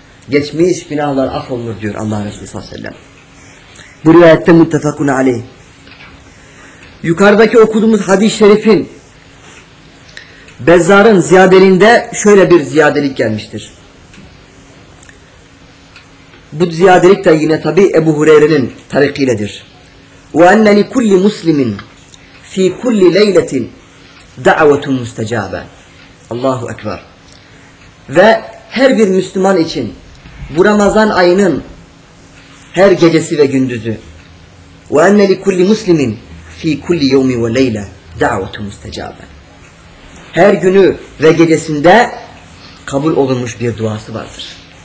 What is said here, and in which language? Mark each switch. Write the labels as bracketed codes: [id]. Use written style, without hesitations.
[tr] Geçmiş günahlar affolunur diyor Allah Resulü sallallahu aleyhi ve sellem. Bu rivayette muttefakun aleyh. Yukarıdaki okuduğumuz hadis-i şerifin Bezzar'ın ziyadeliğinde şöyle bir ziyadelik gelmiştir. Bu ziyadelik de yine tabi Ebu Hureyre'nin tarikiyledir. [ar] وَاَنَّ لِكُلِّ مُسْلِمٍ ف۪ي كُلِّ لَيْلَةٍ دَعْوَةٌ مُسْتَجَابًا Allahu Ekber. [tr] Ve her bir Müslüman için bu Ramazan ayının her gecesi ve gündüzü [ar] وَاَنَّ لِكُلِّ مُسْلِمٍ ف۪ي كُلِّ يَوْمِ وَلَيْلَةٍ دَعْوَةٌ مُسْتَجَابًا [tr] Her günü ve gecesinde kabul olunmuş bir duası vardır.